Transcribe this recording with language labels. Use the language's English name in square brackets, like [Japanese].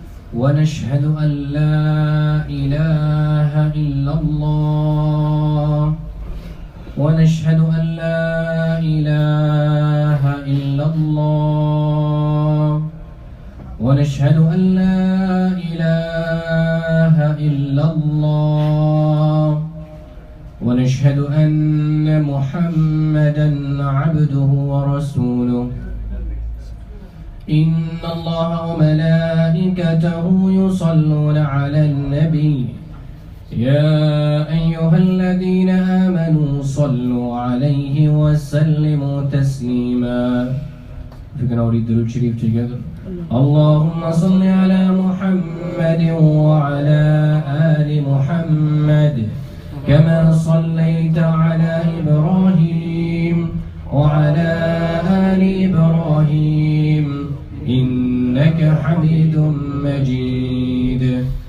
[Arabic] ونشهد أن لا إله إلا الله ونشهد أن لا إله إلا الله ونشهد أن لا إله إلا الله ونشهد أن محمدا عبده ورسوله. إن الله وملائكته يصلون على النبي يا أيها الذين آمنوا صلوا عليه وسلموا تسليما. [English] If you can all read the Durud Sharif together. [Arabic] اللهم صل على محمد وعلى آل محمد كما صليت على إبراهيم وعلى آل إبراهيم إنك حميد مجيد.